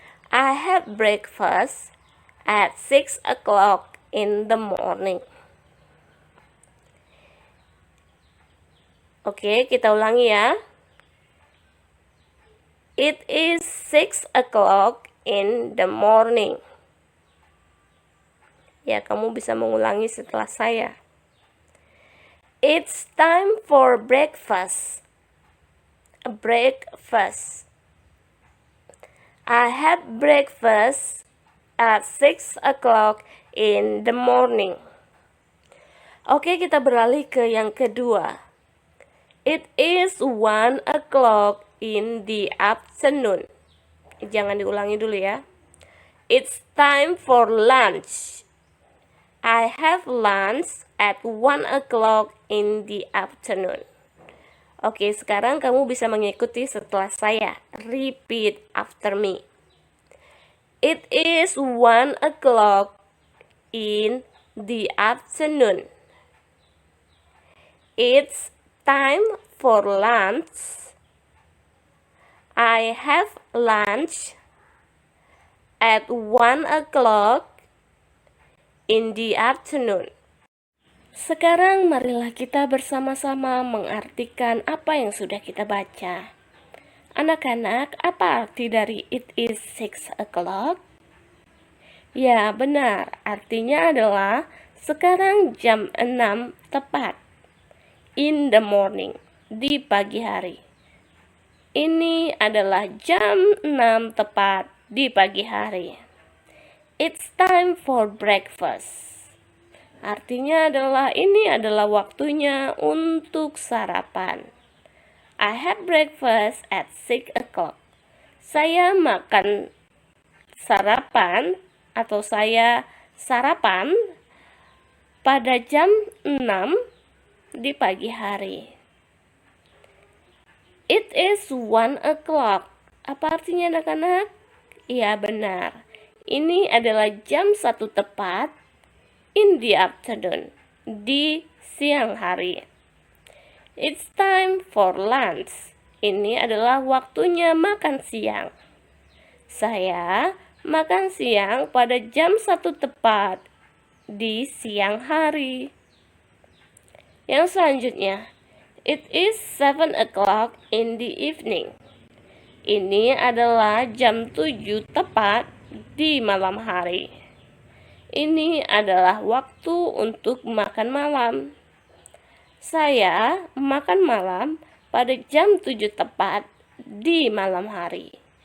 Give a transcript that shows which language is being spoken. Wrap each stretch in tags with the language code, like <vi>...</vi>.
<en>I have breakfast at 6 o'clock in the morning.</en> <id>Oke, kita ulangi ya.</id> <en>It is 6 o'clock in the morning.</en> <id>Ya, kamu bisa mengulangi setelah saya.</id> <en>It's time for breakfast. Breakfast. I had breakfast at 6 o'clock in the morning.</en> <id>Oke, kita beralih ke yang kedua.</id> <en>It is 1 o'clock in the afternoon.</en> <id>Jangan diulangi dulu ya.</id> <en>It's time for lunch. I have lunch at 1 o'clock in the afternoon.</en> <id>Oke, sekarang kamu bisa mengikuti setelah saya.</id> <en>Repeat after me. It is 1 o'clock in the afternoon. It's time for lunch. I have lunch at 1 o'clock in the afternoon.</en> <id>Sekarang marilah kita bersama-sama mengartikan apa yang sudah kita baca. Anak-anak, apa arti dari</id> <en>it is 6 o'clock?</en> <id>Ya, benar. Artinya adalah sekarang jam 6 tepat.</id> <en>In the morning,</en> <id>di pagi hari. Ini adalah jam 6 tepat di pagi hari.</id> <en>It's time for breakfast.</en> <id>Artinya adalah ini adalah waktunya untuk sarapan.</id> <en>I had breakfast at 6 o'clock.</en> <id>Saya makan sarapan atau saya sarapan pada jam 6 di pagi hari.</id> <en>It is 1 o'clock.</en> <id>Apa artinya anak-anak? Iya, benar. Ini adalah jam 1 tepat</id> <en>in the afternoon,</en> <id>di siang hari.</id> <en>It's time for lunch.</en> <id>Ini adalah waktunya makan siang. Saya makan siang pada jam 1 tepat di siang hari. Yang selanjutnya,</id> <en>it is 7 o'clock in the evening.</en> <id>Ini adalah jam 7 tepat di malam hari. Ini adalah waktu untuk makan malam. Saya makan malam pada jam 7 tepat di malam hari.</id>